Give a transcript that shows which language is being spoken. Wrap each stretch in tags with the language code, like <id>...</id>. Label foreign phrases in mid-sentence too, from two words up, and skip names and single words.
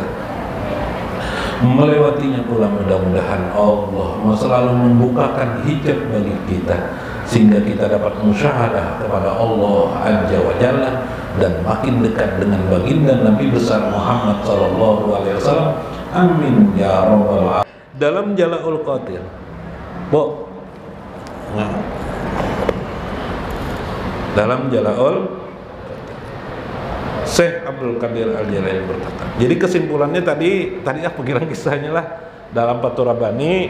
<id>Melewatinya pula mudah-mudahan Allah selalu membukakan hijab bagi kita sehingga kita dapat musyahadah kepada Allah</id> <ar>عز وجل</ar> <id>dan makin dekat dengan baginda Nabi besar Muhammad</id> <ar>صلى الله عليه وسلم. آمين يا رب العالمين.</ar> <id>Dalam Jalalatul Qadir, dalam Jalalatul Syekh Abdul Qadir Al-Jailani berkata. Jadi kesimpulannya tadi aku kira kisahnya lah dalam Fathur Rabbani.</id>